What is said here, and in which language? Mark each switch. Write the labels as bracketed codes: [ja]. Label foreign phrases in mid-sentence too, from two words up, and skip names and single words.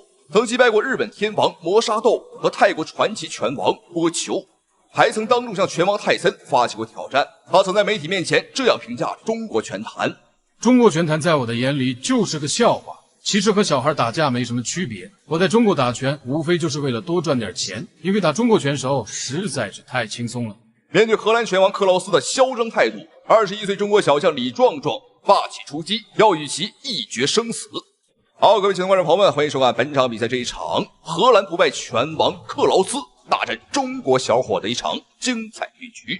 [zh] 曾击败过日本天王磨沙豆和泰国传奇拳王波球，还曾当众向拳王泰森发起过挑战。他曾在媒体面前这样评价中国拳坛： 中国拳坛在我的眼里就是个笑话，其实和小孩打架没什么区別。我在中國打拳無非就是為了多賺點錢，因為打中國拳手實在是太輕鬆了。面對荷蘭拳王克勞斯的囂張態度，21歲中國小將李壯壯霸氣出擊，要與其一決生死。好，各位親愛的觀眾朋友們，歡迎收看本場比賽這一場荷蘭不敗拳王克勞斯大戰中國小伙的一場精彩對局。